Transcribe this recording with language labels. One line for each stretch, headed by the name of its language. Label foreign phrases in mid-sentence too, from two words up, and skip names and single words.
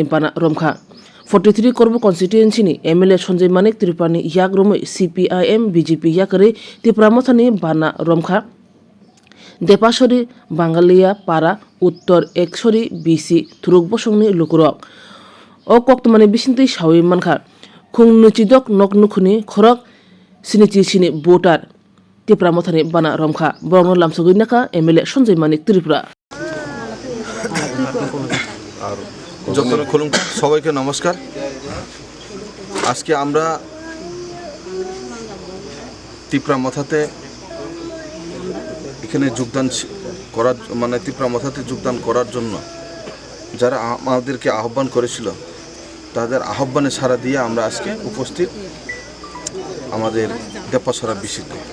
Kok Borok: पाना रमखा 43 करब कन्स्टिटुएन्सिनि एमएलए सञ्जय मानिक त्रिपानि याक रमै सीपीआईएम बीजेपी याकरे तिप्रा मथानि बाना रमखा देपासरी बांगालिया पारा उत्तर एकसरी बीसी थुरुक बसंनि लुकुरक ओ कक्तमानि बिसिंतै सावै मानखा खुं नुचिदक नक नुखुनि खरक सिनिची सिनि भोटार तिप्रा मथानि बाना रमखा बरंनो लामसुगै नाका एमएलए सञ्जय मानिक त्रिपुरा
Bangla: যতন খুলুম সবাইকে নমস্কার। আজকে আমরা তিপ্রা মথাতে এখানে যোগদান করার তিপ্রা মথাতে যোগদান করার জন্য যারা আমাদেরকে আহ্বান করেছিল তাদের আহ্বানে সাড়া দিয়ে আমরা আজকে উপস্থিত আমাদের দেপাসরা বিসিতে।